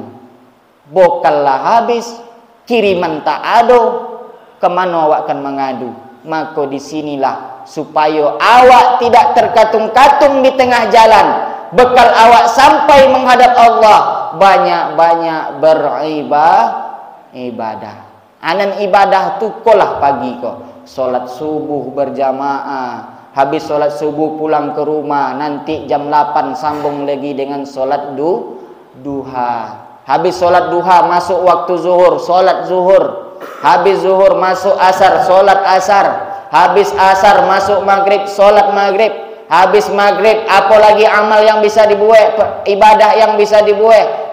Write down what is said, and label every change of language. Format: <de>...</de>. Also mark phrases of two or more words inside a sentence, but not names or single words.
<id>Bokallah habis, kiriman tak ada, kemana awak akan mengadu? Maka disinilah supaya awak tidak terkatung-katung di tengah jalan, bekal awak sampai menghadap Allah, banyak-banyak beribadah.</id> <min>Anan ibadah tu kolah pagi ko.</min> <id>Solat subuh berjamaah, habis solat subuh pulang ke rumah, nanti jam 8 sambung lagi dengan solat duha. Habis solat duha masuk waktu zuhur, solat zuhur. Habis zuhur masuk asar, solat asar. Habis asar masuk maghrib, solat maghrib. Habis maghrib apalagi amal yang bisa dibuat, ibadah yang bisa dibuat?</id>